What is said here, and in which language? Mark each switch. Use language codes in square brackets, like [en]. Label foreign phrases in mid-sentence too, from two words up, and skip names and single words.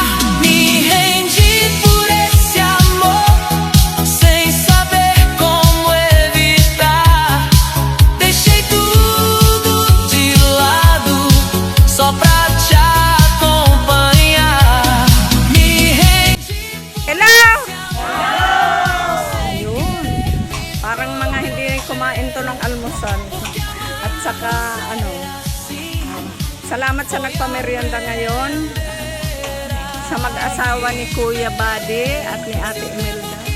[pt] Me rendi por esse amor, sem saber como evitar. Deixei tudo de lado, só pra te acompanhar. Me rendi. [tl] Hello! Ayun. Parang mga hindi kumain to ng almusal. At saka, salamat sa nagpamerienda ngayon. Sa mag-asawa ni Kuya Buddy at ni Ate Imelda.